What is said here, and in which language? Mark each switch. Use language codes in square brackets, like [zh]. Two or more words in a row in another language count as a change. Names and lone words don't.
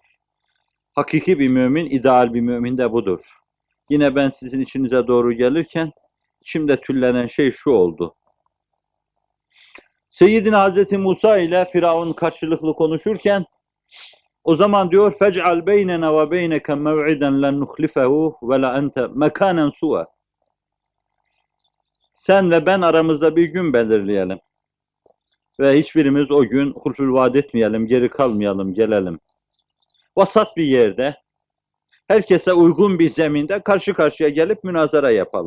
[tr] Hakiki bir mümin, ideal bir mümin de budur. Yine ben sizin içinize doğru gelirken içimde tüllenen şey şu oldu. Seyyidina Hazreti Musa ile Firavun karşılıklı konuşurken o zaman diyor [ar] فَجْعَلْ بَيْنَنَا وَبَيْنَكَ مَوْعِدًا لَنْ نُخْلِفَهُ وَلَا أَنْتَ مَكَانًا سُوَى [tr] Sen ve ben aramızda bir gün belirleyelim. Ve hiçbirimiz o gün hulful vaad etmeyelim, geri kalmayalım, gelelim. Vasat bir yerde, herkese uygun bir zeminde karşı karşıya gelip münazara yapalım.